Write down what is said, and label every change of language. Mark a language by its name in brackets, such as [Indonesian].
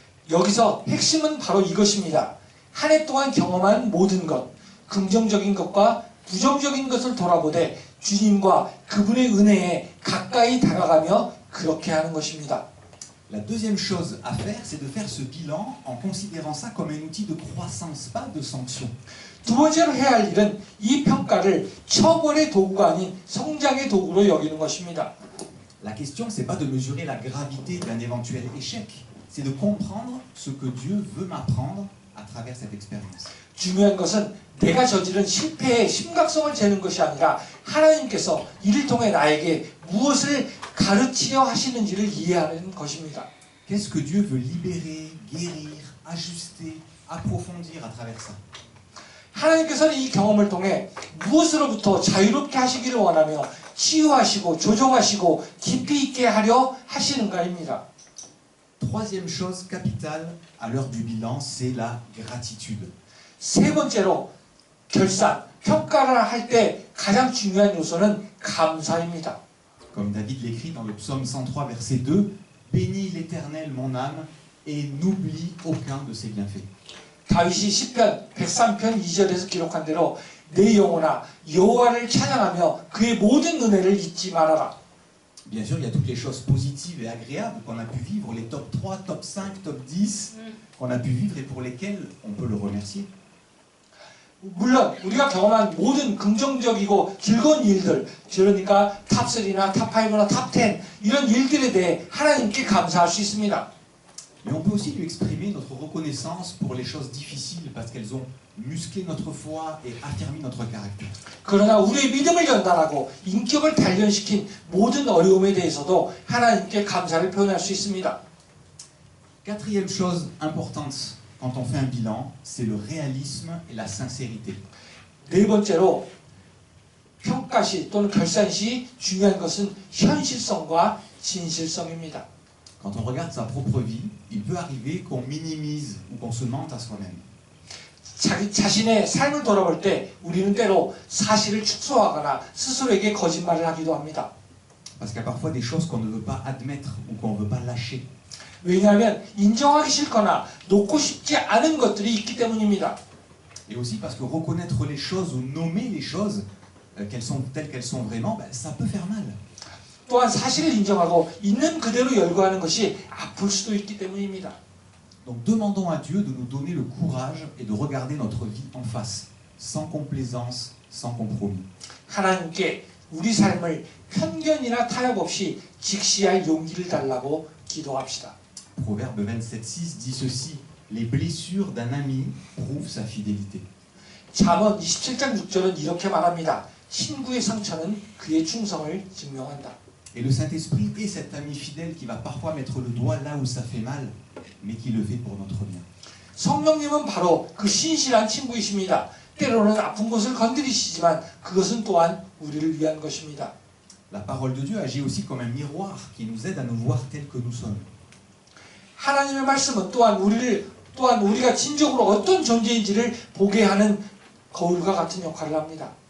[Korean] 여기서 핵심은 바로 이것입니다. 한 해 동안 경험한 모든 것, 긍정적인 것과 부정적인 것을 돌아보되 주님과 그분의 은혜에 가까이 다가가며 그렇게 하는 것입니다. [French] La deuxième chose à faire, c'est de faire ce bilan en considérant ça comme un outil de croissance, pas de sanction. [Korean] 두 번째로 해야 할 일은 이 평가를 처벌의 도구가 아닌 성장의 도구로 여기는 것입니다. [French] La question, c'est pas de mesurer la gravité d'un éventuel échec, c'est de comprendre ce que Dieu veut m'apprendre à travers cette expérience. [Korean] 중요한 것은 내가 저지른 실패의 심각성을 재는 것이 아니라 하나님께서 이를 통해 나에게 무엇을 가르치려 하시는지를 이해하는 것입니다. [French] Qu'est-ce que Dieu veut libérer, guérir, ajuster, approfondir à travers ça? [Korean] 하나님께서는 이 경험을 통해 무엇으로부터 자유롭게 하시기를 원하며 치유하시고 조정하시고 깊이 있게 하려 하시는가입니다. [French] Troisième chose capitale à l'heure du bilan, c'est la gratitude. [Korean] 세 번째로 결산, 평가를 할 때 가장 중요한 요소는 감사입니다. [French] Comme David l'écrit dans le psaume 103, verset 2, « Bénis l'Éternel mon âme et n'oublie aucun de ses bienfaits. » [Korean] 다윗이 시편 103편 2절에서 기록한 대로 내 영혼아 여호와를 찬양하며 그의 모든 은혜를 잊지 말아라. [French] Bien sûr, il y a toutes les choses positives et agréables qu'on a pu vivre, les top 3, top 5, top 10 qu'on a pu vivre et pour lesquels on peut le remercier. [Korean] 물론 우리가 경험한 모든 긍정적이고 즐거운 일들, 그러니까 탑3나 탑5나 탑10 이런 일들에 대해 하나님께 감사할 수 있습니다. [French] Mais on peut aussi lui exprimer notre reconnaissance pour les choses difficiles parce qu'elles ont musclé notre foi et affermi notre caractère. [Korean] 그러나 우리의 믿음을 연단하고 인격을 단련시킨 모든 어려움에 대해서도 하나님께 감사를 표현할 수 있습니다. [French] Quatrième chose importante quand on fait un bilan, c'est le réalisme et la sincérité. [Korean] 네 번째로 평가 시 또는 결산 시 중요한 것은 현실성과 진실성입니다. [French] Quand on regarde sa propre vie, il peut arriver qu'on minimise ou qu'on se mente à soi-même. [Korean] 자기 자신의 삶을 돌아볼 때 우리는 때로 사실을 축소하거나 스스로에게 거짓말을 하기도 합니다. [French] Parce qu'il y a parfois des choses qu'on ne veut pas admettre ou qu'on ne veut pas lâcher. [Korean] 왜냐하면 인정하기 싫거나 놓고 싶지 않은 것들이 있기 때문입니다. [French] Et aussi parce que reconnaître les choses ou nommer les choses telles qu'elles sont vraiment, ça peut faire mal. [Korean] 또한 사실을 인정하고 있는 그대로 열거하는 것이 아플 수도 있기 때문입니다. [French] Donc demandons à Dieu de nous donner le courage et de regarder notre vie en face, sans complaisance, sans compromis. [Korean] 하나님께 우리 삶을 편견이나 타협 없이 직시할 용기를 달라고 기도합시다. [French] Proverbe 27,6 dit ceci, les blessures d'un ami prouvent sa fidélité. [Korean] 잠언 27장 6절은 이렇게 말합니다. 친구의 상처는 그의 충성을 증명한다. [French] Et le Saint-Esprit est cet ami fidèle qui va parfois mettre le doigt là où ça fait mal, mais qui le fait pour notre bien. [Korean] 성령님은 바로 그 신실한 친구이십니다. 때로는 아픈 곳을 건드리시지만 그것은 또한 우리를 위한 것입니다. [French] La parole de Dieu agit aussi comme un miroir qui nous aide à nous voir tels que nous sommes. [Korean] 하나님의 말씀은 또한 우리가 진정으로 어떤 존재인지를 보게 하는 거울과 같은 역할을 합니다.